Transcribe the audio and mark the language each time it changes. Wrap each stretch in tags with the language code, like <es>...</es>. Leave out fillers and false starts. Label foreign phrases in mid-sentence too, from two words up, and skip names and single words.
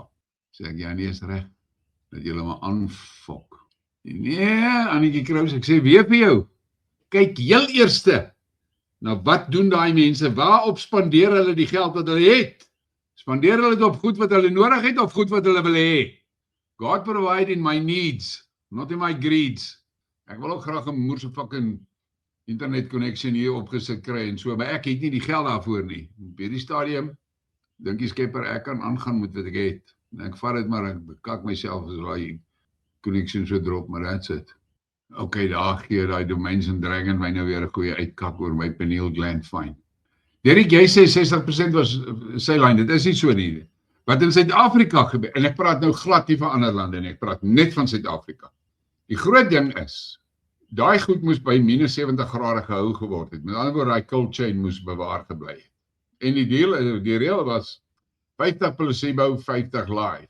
<af>Sê ek ja, nee is reg. Dat julle maar aanfok. Nee, Annetjie Krous, ek sê weer vir jou. Kyk heel eerste. Nou wat doen daai mense? Waarop spandeer hulle die geld wat hulle het? Spandeer hulle dit op goed wat hulle nodig het of goed wat hulle wil hê?</af> <en>God provide in my needs, not in my greeds.</en> <af>Ek wil ook graag 'n moerse</af> <en>fucking internet connection</en> <af>hier opgesit kry en so, maar ek het nie die geld daarvoor nie. Op hierdie stadium dink die skepper ek kan aangaan met wat ek het. En ek vat dit maar ek bekak myself as daai connection so drop, maar</af> <en>that's it.</en> <af>Okay, daar gee daai Domains and Dragon my nou weer 'n goeie uitkak oor my</af> <en>pineal gland fine.</en> <af>Derek, jy sê 60% was sy lyn, dit is nie so nie. Wat in Suid-Afrika gebeur, en ek praat nou glad nie van ander lande nie, ek praat net van Suid-Afrika. Die groot ding is, daai goed moes by -70 gehou geword het. Met ander woorde, daai</af> <en>cold chain</en> <af>moes bewaar gebly het. En die reël was 50 placebo, 50 live.</af>